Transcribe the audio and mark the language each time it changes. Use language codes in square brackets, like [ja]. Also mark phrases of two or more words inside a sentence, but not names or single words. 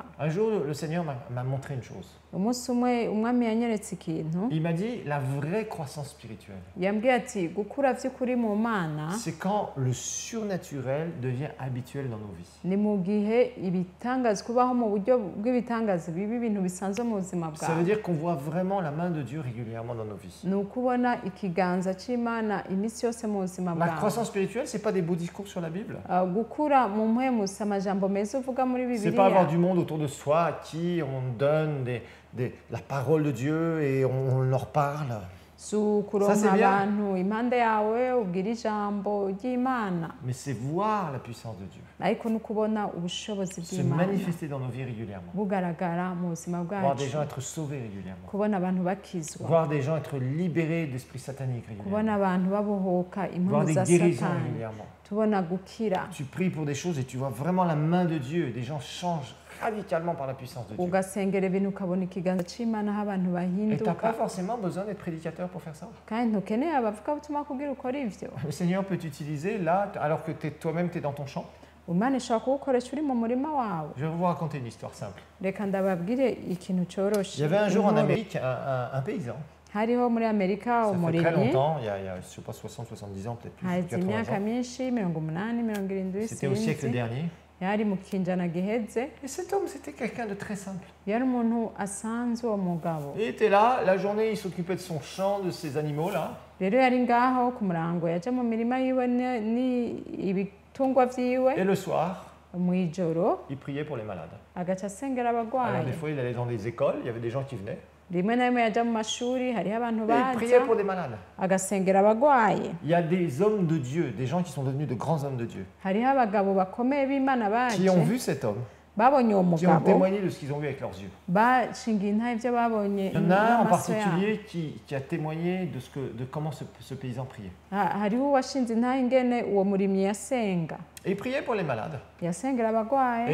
[fr] Un jour, le Seigneur m'a montré une chose. [rn] Umunsi umwe umwami yanyeretse ikintu [fr] Il m'a dit la vraie croissance spirituelle, [rn] yambwiye ati gukura vy'ukuri mu mana [fr] c'est quand le surnaturel devient habituel dans nos vies. [rn] ni mu gihe ibitangaza kubaho mu buryo bw'ibitangaza biba ibintu bisanzwe mu buzima [fr] Ça veut [rn] bwawe. [fr] dire qu'on voit vraiment la main de Dieu régulièrement dans nos vies. [rn] Ni ukubona ikiganza c'Imana iminsi yose mu buzima [fr] La [rn] bwawe. [fr] croissance spirituelle, c'est pas des beaux discours sur la Bible. [rn] Gukura mu mpwemu si amajambo meza uvuga muri [fr] C'est pas avoir [rn] Bibiliya. [fr] du monde autour de soi à qui on donne la parole de Dieu et on leur parle. [rn] Si ukuronka [fr] Ça, c'est bien. [rn] abantu impande yawe ubwira ijambo ry'Imana, [fr] Mais c'est voir la puissance de Dieu [rn] ariko ni ukubona ubushobozi [fr] se [rn] bw'Imana [fr] manifester dans nos vies régulièrement. [rn] bugaragara mu buzima [fr] Voir des [rn] bwacu, [fr] gens être sauvés régulièrement. [rn] kubona abantu bakizwa, [fr] Voir des gens être libérés d'esprits sataniques [rn] kubona [fr] régulièrement. [rn] abantu babohoka [fr] Voir [rn] impundu [fr] des [rn] za [fr] guérisons [rn] Satani, [fr] régulièrement. [rn] tubona gukira, [fr] Tu pries pour des choses et tu vois vraiment la main de Dieu. Des gens changent radicalement par la puissance de Dieu. [rn] ugasengera ibintu ukabona ikiganza c'Imana aho abantu [fr] Et tu n'as [rn] bahinduka, [fr] pas forcément besoin d'être prédicateur pour faire ça. [rn] kandi ntukeneye abavugabutumwa kugira ukora ivyo. [fr] Le Seigneur peut t'utiliser là, alors que toi-même tu es dans ton champ. [rn] Imana ishobora kuwukoresha uri mu murima wawe. [fr] Je vais vous raconter une histoire simple. [rn] Reka ndababwire ikintu coroshe. [fr] Il y avait un jour en [rn] Inkuru. [fr] Amérique un paysan. [rn] Hariho muri Amerika [fr] Ça fait très [rn] umurimyi [fr] longtemps, il y a je sais pas, 60, 70 ans, peut-être plus, [rn] hazi 80 imyaka [fr] ans. [rn] myinshi 80 70 [fr] C'était au siècle [rn] sinzi [fr] dernier. [rn] yari mu kinjana giheze [fr] Et cet homme, c'était quelqu'un de très simple. [rn] yari umuntu asanzwe uwo mugabo. [fr] Il était là, la journée, il s'occupait de son champ, de ses animaux là. [rn] Rero yari ngaho ku murango yaje mu mirima yiwe ibitungwa vyiwe [fr] Et le soir, [rn] mw'ijoro [fr] il priait pour les malades. [rn] agaca asengera [fr] Alors [rn] abagwayi. [fr] des fois, il allait dans des écoles, il y avait des gens qui venaient. [rn] Rimwe na rimwe yaja mu mashuri hariho abantu [fr] Et il priait [rn] baza [fr] pour des malades. [rn] agasengera abagwayi. [fr] Il y a des hommes de Dieu, des gens qui sont devenus de grands hommes de Dieu, [rn] Hariho abagabo bakomeye b'Imana [fr] qui [rn] baje [fr] ont vu cet homme, [rn] babonye uwo [fr] qui ont [rn] mugabo [fr] témoigné de ce qu'ils ont vu avec leurs yeux. [rn] bashingiye intahe ivyo babonye [fr] Il y en a un en [rn] n'amaso yabo. [fr] particulier qui a témoigné de comment ce paysan priait. [rn] Hariho uwashinze intahe ingene uwo murimyi yasenga [fr] Et il priait pour les malades. [rn] yasengera abagwayi.